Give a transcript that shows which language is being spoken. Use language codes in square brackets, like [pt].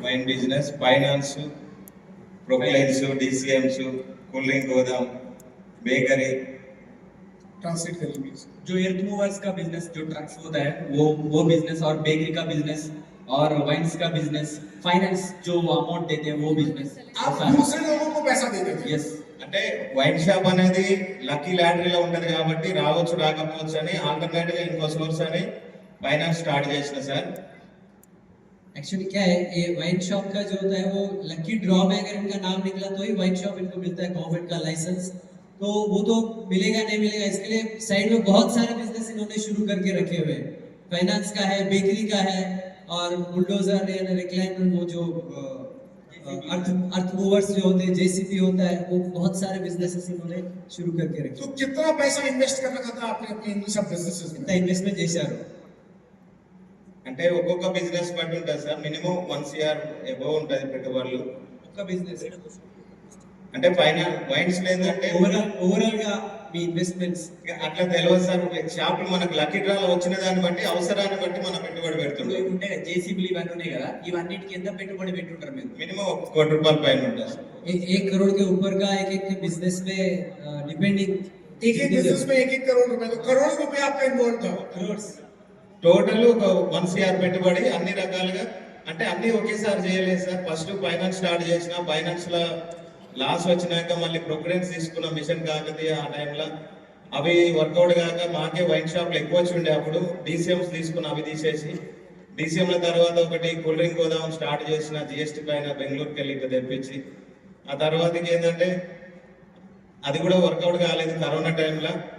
[hi] Wine business, finance, प्रोक्लाइंस, डीसीएम्स, cold drink गोदाम, bakery. Translate कर लीजिए। जो एर्थ मूवर्स का बिजनेस, जो ट्रक्स होता है वो बिजनेस, और बेकरी का बिजनेस, और वाइन्स का बिजनेस, फाइनेंस जो अमाउंट देते हैं वो बिजनेस। आप दूसरे लोगों को पैसा देते थे। [en] yes, [te] అంటే వైన్ షాప్ అనేది లక్కీ లాటరీలో ఉంటది కాబట్టి రావచ్చు రాకపోవచ్చు అని ఆల్టర్నేట్ గా ఇంకో సోర్స్ అని ఫైనాన్స్ స్టార్ట్ చేసిన సార్। [hi] एक्चुअली क्या है, ये वाइन शॉप का जो होता है वो लकी ड्रॉ में अगर इनका नाम निकला तो ही वाइन शॉप इनको मिलता है, गवर्नमेंट का लाइसेंस। तो वो तो मिलेगा नहीं मिलेगा, इसके लिए साइड में बहुत सारे बिजनेस इन्होंने शुरू करके रखे हुए हैं। फाइनेंस का है, बेकरी का है, और बुलडोजर या रिक्लाइनर, वो जो अर्थ मूवर्स जो होते हैं, जेसीबी होता है, वो बहुत सारे बिजनेसेस इन्होंने शुरू करके रखे। तो कितना पैसा इन्वेस्ट कर रखा था आपने अपने इन सब बिजनेसेस में? [te] इन्वेस्टमेंट చేశారు అంటే ఒక్కొక్క బిజినెస్ బట్టి ఉంటుంది సార్। మినిమం 1 CR ఎబో ఉంటుంది పెట్టుబడులు ఒక్క బిజినెస్ అంటే ఫైనాన్స్ వైన్స్ లేదంటే ఓవరాల్ గా మీ ఇన్వెస్ట్మెంట్స్ అట్లా తెలియదు సార్। షాపులు మనకు లక్కీ డ్రాలో వచ్చిన దాన్ని బట్టి అవసరాన్ని బట్టి మనం పెట్టుబడి పెడుతుంటాం। ఉంటే జేసీబీలు ఇవన్నీ ఉన్నాయి కదా, ఇవన్నిటికి ఎంత పెట్టుబడి పెట్టుంటారు మీరు? మినిమం 1 కోటి రూపాయల పైన ఉంటుంది సార్। [hi] 1 करोड़ के ऊपर का एक बिजनेस में डिपेंडिंग एक बिजनेस में 1 करोड़ रुपए, तो करोड़ रुपए आपका इन्वॉल्व था। करोड्स [te] టోటల్ 1 CR పెట్టుబడి అన్ని రకాలుగా, అంటే అన్ని ఒకేసారి చేయలేదు సార్। ఫస్ట్ ఫైనాన్స్ స్టార్ట్ చేసిన, ఫైనాన్స్ లో లాస్ వచ్చినాక మళ్ళీ ప్రొక్రెన్స్ తీసుకున్న మిషన్ కాకతీయ ఆ టైంలో అవి వర్కౌట్ కాక మాకే వైన్ షాప్లు ఎక్కువ వచ్చి ఉండే, అప్పుడు డీసీఎంస్ తీసుకున్న, అవి తీసేసి డీసీఎంల తర్వాత ఒకటి కూల్ డ్రింక్ గోదాం స్టార్ట్ చేసిన, జిఎస్టీ పైన బెంగళూరుకి వెళ్ళి ఇక్కడ తెప్పించి, ఆ తర్వాతకి ఏంటంటే అది కూడా వర్కౌట్ కాలేదు కరోనా టైంలో।